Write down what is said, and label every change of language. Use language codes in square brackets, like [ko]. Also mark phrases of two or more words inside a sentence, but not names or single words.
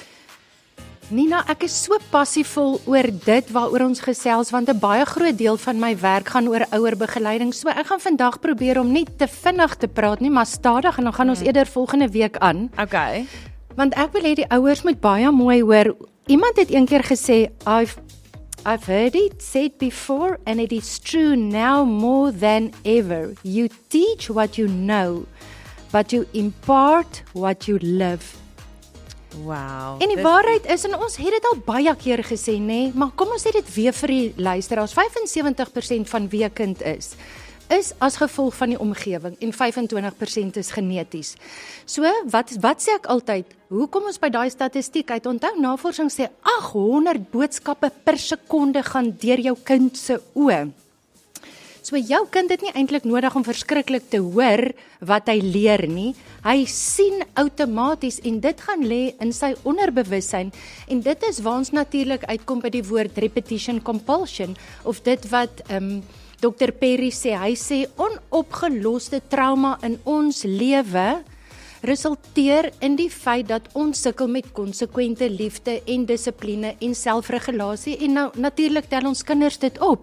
[af] Nina, ek is so passievol oor dit waaroor ons gesels, want 'n baie groot deel van my werk gaan oor ouerbegeleiding. So ek gaan vandag probeer om nie te vinnig te praat nie, maar stadig, en dan gaan ons eerder volgende week aan. Okay. Want ek wil hê die ouers moet baie mooi hoor. Iemand het eendag gesê, [en] I've heard it said before and it is true now more than ever. You teach what you know, but you impart what you live. Wow. [af] En die waarheid is, en ons het dit al baie keer gesê, nê, maar kom ons sê dit weer vir die luisteraars, 75% van wie 'n kind is as gevolg van die omgewing en 25% is geneties. So, wat sê ek altyd, hoe kom ons by daai statistiek uit? Onthou, navorsing sê 800 boodskappe per sekonde gaan deur jou kind se oë. So jou kind het nie eintlik nodig om verskriklik te hoor wat hy leer nie. Hy sien outomaties en dit gaan lê in sy onderbewussyn en dit is waar ons natuurlik uitkom by die woord [en] repetition compulsion [af] of dit wat Dr. Perry sê. Hy sê onopgeloste trauma in ons lewe resulteer in die feit dat ons sukkel met konsekwente liefde en dissipline en selfregulasie en nou natuurlik tel ons kinders dit op.